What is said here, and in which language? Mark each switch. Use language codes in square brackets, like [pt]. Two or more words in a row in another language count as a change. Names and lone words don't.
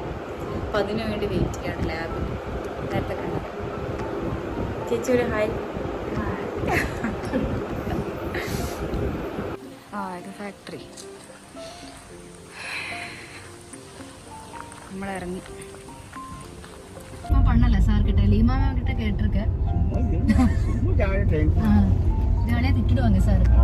[ml] അപ്പം അതിനു വേണ്ടി വെയിറ്റ് ചെയ്യാണ് ലാബിൽ. നേരത്തെ കണ്ടത് ചേച്ചി ഒരു ഹായ്. ഇത് ഫാക്ടറി. നമ്മളിറങ്ങി. [ta] பண்ணல சார் கிட்ட லீமா மேம் கிட்ட கேட்டிருக்கேன். ஜாலியாக திட்டுடுவாங்க சார்.